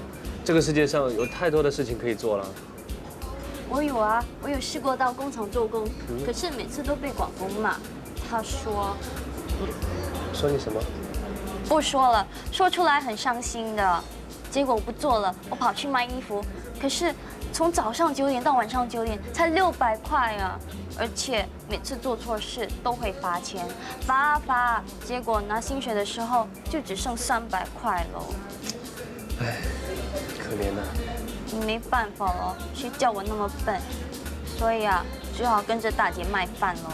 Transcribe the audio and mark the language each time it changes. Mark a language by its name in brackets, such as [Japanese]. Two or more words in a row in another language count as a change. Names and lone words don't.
[Chinese] 這個世界上有太多的事情可以做了。我有啊，我有試過到工廠做工，可是每次都被廣工罵。他說，說你什麼？不說了，說出來很傷心的。結果我不做了，我跑去賣衣服，可是從早上9點到晚上9點，才600塊啊！而且每次做錯事都會罰錢，罰，結果拿薪水的時候就只剩300塊了。唉，可憐啊。沒辦法了，誰叫我那麼笨，所以啊，只好跟着大姐賣飯咯。